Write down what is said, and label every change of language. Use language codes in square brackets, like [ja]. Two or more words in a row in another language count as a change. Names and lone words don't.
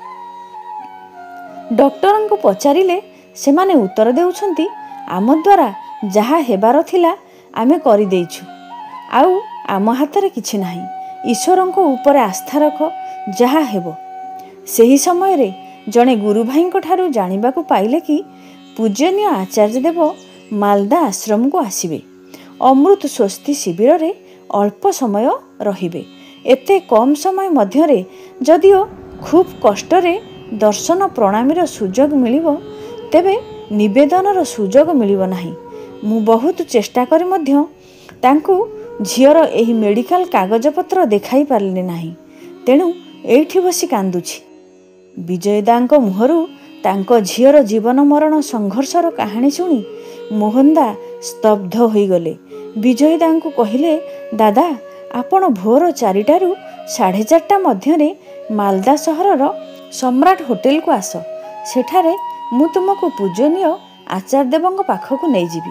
[or] ଡାକ୍ତର କୁ ପଚାରିଲେ ସେମାନେ ଉତ୍ତର ଦେଉଛନ୍ତି ଆମ ଦ୍ୱାରା ଯାହା ହେବାର ଥିଲା ଆମେ କରି ଦେଇଛୁ। ଆଉ ଆମ ହାତ ରେ କିଛି ନାହିଁ। ଈଶ୍ୱର କୁ ଉପର ଆସ୍ଥା ରଖ ଯାହା ହେବ। ସେହି ସମୟ ରେ ଜଣେ ଗୁରୁ ଭାଇ କୁ ଠାରୁ ଜାଣିବା କୁ ପାଇଲେ କି ପୂଜନୀୟ ଆଚାର୍ଯ୍ୟ ଦେବ ମାଲଦା ଆଶ୍ରମ କୁ ଆସିବେ। ଅମୃତ ସ୍ୱସ୍ତି ଶିବିର ରେ ଅଳ୍ପ ସମୟ ରହିବେ। ଏତେ କମ ସମୟ ମଧ୍ୟ ରେ ଯଦିଓ ଖୁବ କଷ୍ଟ ରେ ଦର୍ଶନ ପ୍ରଣାମୀର ସୁଯୋଗ ମିଳିବ ତେବେ ନିବେଦନର ସୁଯୋଗ ମିଳିବ ନାହିଁ। ମୁଁ ବହୁତ ଚେଷ୍ଟା କରି ମଧ୍ୟ ତାଙ୍କୁ ଝିଅର ଏହି ମେଡିକାଲ କାଗଜ ପତ୍ର ଦେଖାଇ ପାରିଲି ନାହିଁ। ତେଣୁ ଏଠି ବସି କାନ୍ଦୁଛି। ବିଜୟଦାଙ୍କ ମୁହଁରୁ ତାଙ୍କ ଝିଅର ଜୀବନ ମରଣ ସଂଘର୍ଷର କାହାଣୀ ଶୁଣି ମୋହନଦା ସ୍ତବ୍ଧ ହୋଇଗଲେ। ବିଜୟଦାଙ୍କୁ କହିଲେ, ଦାଦା, ଆପଣ ଭୋର 4ଟାରୁ 4:30 ମଧ୍ୟରେ ମାଲଦା ସହରର ସମ୍ରାଟ ହୋଟେଲକୁ ଆସ। ସେଠାରେ ମୁଁ ତୁମକୁ ପୂଜନୀୟ ଆଚାର୍ଯ୍ୟଦେବଙ୍କ ପାଖକୁ ନେଇଯିବି।